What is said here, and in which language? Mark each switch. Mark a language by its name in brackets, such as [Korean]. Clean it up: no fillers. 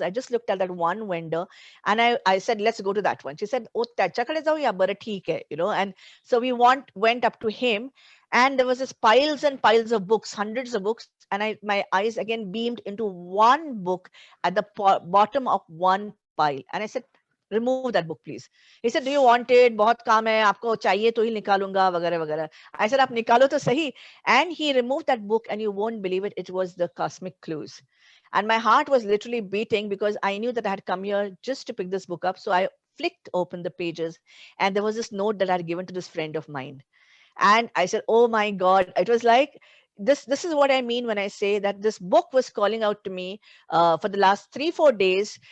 [English] I just looked at that one vendor and I said, let's go to that one. She said, oh, [Marathi] त्याच्याकडे जाऊया, बरं ठीक आहे, [English] and so we went up to him. And there was this piles and piles of books, hundreds of books. And my eyes again beamed into one book at the bottom of one pile. And I said, remove that book, please. He said, do you want it? [Hindi] बहुत काम है, आपको चाहिए तो ही निकालूंगा, वगैरह वगैरह. [English] I said, [Hindi] आप निकालो तो सही. [English] And he removed that book, and you won't believe it, it was the Cosmic Clues. And my heart was literally beating because I knew that I had come here just to pick this book up. So I flicked open the pages, and there was this note that I had given to this friend of mine. And I said, oh my God, it was like, this is what I mean when I say that this book was calling out to me for the last 3-4 days.